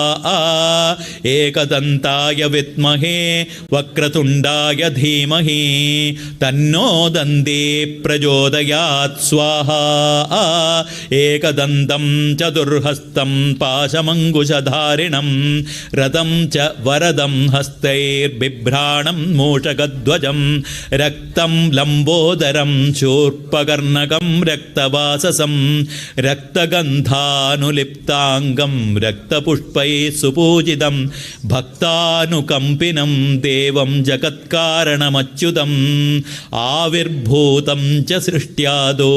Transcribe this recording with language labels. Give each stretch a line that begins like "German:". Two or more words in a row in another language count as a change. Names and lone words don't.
Sanskrit: ഏകദന്തായ വിദ്മഹേ വക്രതുണ്ഡായ ധീമഹി തന്നോ ദന്തേ പ്രചോദയാത് സ്വാഹ. ഏകദന്തം ചതുർഹസ്തം പാശമങ്കുശധാരിണം രഥം ച വരദം ഹസ്തൈർബിഭ്ര बिभ्राणं मूषकध्वजं रक्तं लम्बोदरं शूर्पकर्णकं रक्तवाससं रक्तगन्धानुलिप्ताङ्गं रक्तपुष्पैः सुपूजितं भक्तानुकम्पिनं देवं जगत्कारणमच्युतम् आविर्भूतं च सृष्ट्यादो